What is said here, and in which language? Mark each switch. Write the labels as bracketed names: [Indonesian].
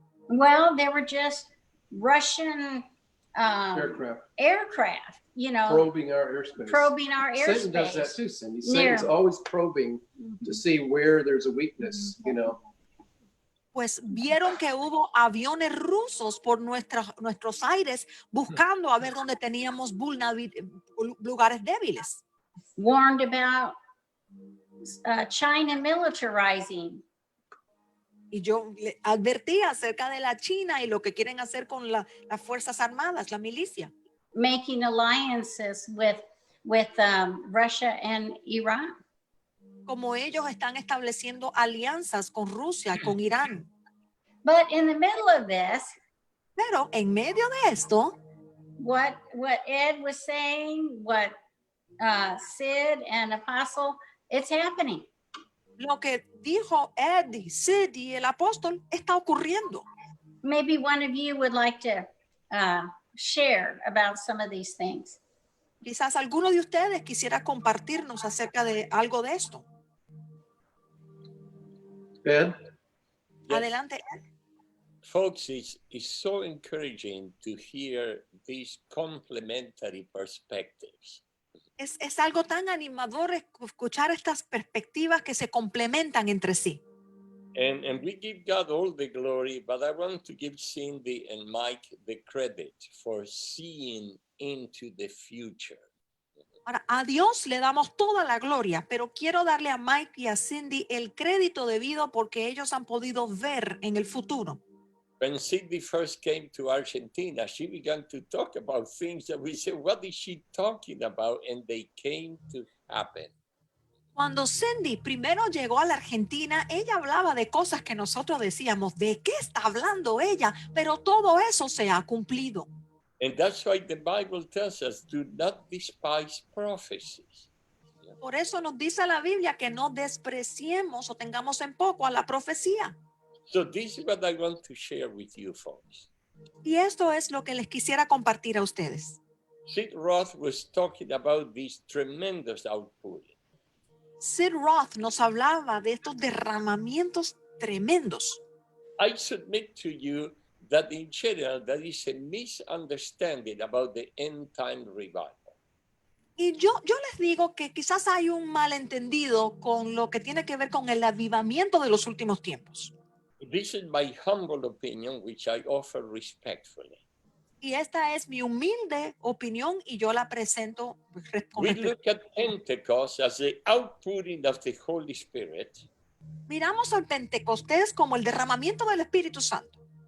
[English] Well, they were just Russian aircraft, Probing our airspace. probing our Satan does that airspace. too, Cindy. Near. Satan's always probing to see where there's a weakness, [Spanish] Pues vieron que hubo aviones rusos por nuestros aires buscando a ver dónde teníamos lugares débiles. [English] Warned about China militarizing. [Spanish] Y yo le advertí acerca de la China y lo que quieren hacer con las Fuerzas Armadas, la milicia. [English] Making alliances with Russia and Iran. [Spanish] Como ellos están estableciendo alianzas con Rusia, con Irán. [English] But in the middle of this, [Spanish] Pero en medio de esto, [English] what Ed was saying, what Sid and Apostle, it's happening. [Spanish] lo que dijo Eddie, Sid y el apóstol está ocurriendo. [English] Maybe one of you would like to share about some of these things. [Spanish] Quizás alguno de ustedes quisiera compartirnos acerca de algo de esto. [English] Ed? Yes. [Spanish] Adelante, Ed. [English] Folks, it's so encouraging to hear these complementary perspectives. [Spanish] Es algo tan animador escuchar estas perspectivas que se complementan entre sí. [English] And we give God all the glory, but I want to give Cindy and Mike the credit for seeing into the future. [Spanish] Ahora, a Dios le damos toda la gloria, pero quiero darle a Mike y a Cindy el crédito debido porque ellos han podido ver en el futuro. [English] When Cindy first came to Argentina, she began to talk about things that we said, what is she talking about? And they came to happen. [Spanish] Cuando Cindy primero llegó a la Argentina, ella hablaba de cosas que nosotros decíamos, ¿de qué está hablando ella? Pero todo eso se ha cumplido. [English] And that's why the Bible tells us, do not despise prophecies. [Spanish] Por eso nos dice la Biblia que no despreciemos o tengamos en poco a la profecía. [English] So this is what I want to share with you folks. [Spanish] Y esto es lo que les quisiera compartir a ustedes. [English] Sid Roth was talking about this tremendous outpouring. [Spanish] Sid Roth nos hablaba de estos derramamientos tremendos. [English] I submit to you that in general, there is a misunderstanding about the end time revival. [Spanish] Y yo les digo que quizás hay un malentendido con lo que tiene que ver con el avivamiento de los últimos tiempos. [English] This is my humble opinion, which I offer respectfully. [Spanish] Y esta es mi humilde opinión y yo la presento con [English] We [Spanish] respeto. [English] look at Pentecost as the outpouring of the Holy Spirit, [Spanish] Miramos al Pentecostés como el derramamiento del Espíritu Santo.